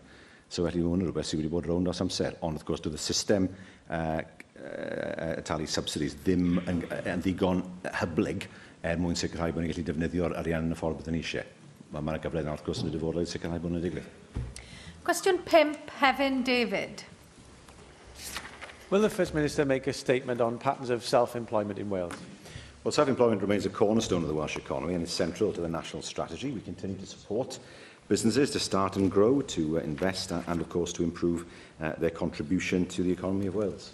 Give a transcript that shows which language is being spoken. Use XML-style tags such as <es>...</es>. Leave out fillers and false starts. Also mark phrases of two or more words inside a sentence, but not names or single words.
<cy>So felly hwn yn rhywbeth sydd wedi bod rownd dros amser. Ond wrth gwrs, doedd y system talu subsidies ddim yn ddigon hyblyg mwyn sicrhau bod ni'n gallu defnyddio'r arian yn y ffordd byddwn ni eisiau. Mae'r gyfle yna wrth gwrs yn y dyfodol sicrhau bod nhw'n digwydd. Cwestiwn 5, Hefin David.</cy> <en>Will the First Minister make a statement on patterns of self-employment in Wales? Well, self-employment remains a cornerstone of the Welsh economy and is central to the national strategy. We continue to support businesses to start and grow, to invest and, of course, to improve their contribution to the economy of Wales.</en>